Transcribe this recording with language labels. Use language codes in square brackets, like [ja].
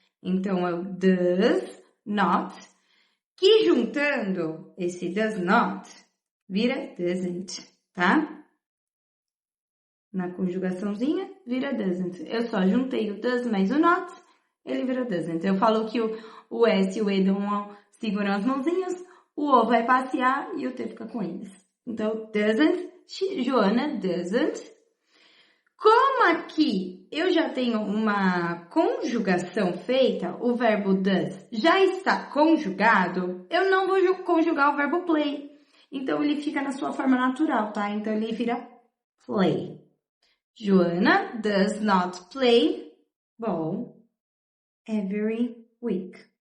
[pt] Então, é o does not, que juntando esse does not, vira doesn't, tá? Na conjugaçãozinha, vira doesn't. Eu só juntei o does mais o not, ele vira doesn't. Eu falo que o S e o E seguram as mãozinhas, o O vai passear e o T fica com eles. [en] Então, doesn't, Joana doesn't. [pt] Como aqui eu já tenho uma conjugação feita, o verbo does já está conjugado, eu não vou conjugar o verbo play. Então, ele fica na sua forma natural, tá? Então, ele vira play. [en] Joana does not play ball every week.